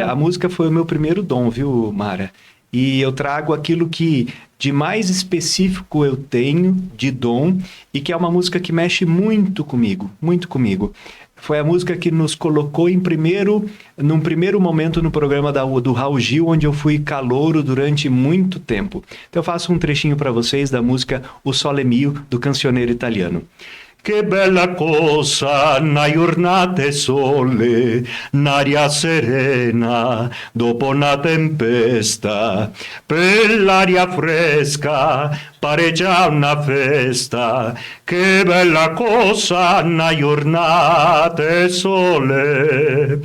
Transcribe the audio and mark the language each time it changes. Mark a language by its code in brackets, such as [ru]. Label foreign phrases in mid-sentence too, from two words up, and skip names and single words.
[pt] Olha, a música foi o meu primeiro dom, viu, Mara? E eu trago aquilo que de mais específico eu tenho de dom e que é uma música que mexe muito comigo, muito comigo. Foi a música que nos colocou num primeiro momento no programa do Raul Gil, onde eu fui calouro durante muito tempo. Então eu faço um trechinho para vocês da música O Sole Mio, do cancioneiro italiano. [it] Che bella cosa, una giornata e sole, un'aria serena, dopo una tempesta, per l'aria fresca, pare già una festa, che bella cosa, una giornata e sole.